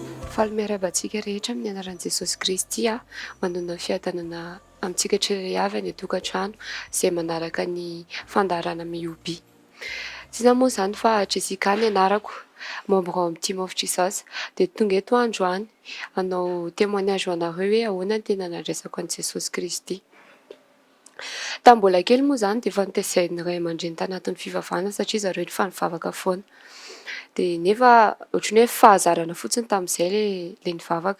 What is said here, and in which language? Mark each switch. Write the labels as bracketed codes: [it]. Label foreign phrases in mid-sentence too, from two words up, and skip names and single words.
[mg] Faly miarabantsika rehetra amin'ny anaran'i Jesosy Kristy manana fiadanana amintsika tsirairay avy any tokantrano izay manaraka ny fandaharana mioby. Tsy iza moa izany fa Jessica ny anarako, membre amin'ny [en] team of Jesus, [mg] dia tonga eto androany hanao témoignage ho anareo hoe ahoana ny tena nandraisako an'i Jesosy Kristy. Tamin'ny mbola kely moa izany dia efa nitaizan'ny ray aman-dreny tanatin'ny fivavahana satria zareo efa nivavaka foana. Dia nefa ohatran'ny hoe fahazarana fotsiny tamin'izay ilay nivavaka.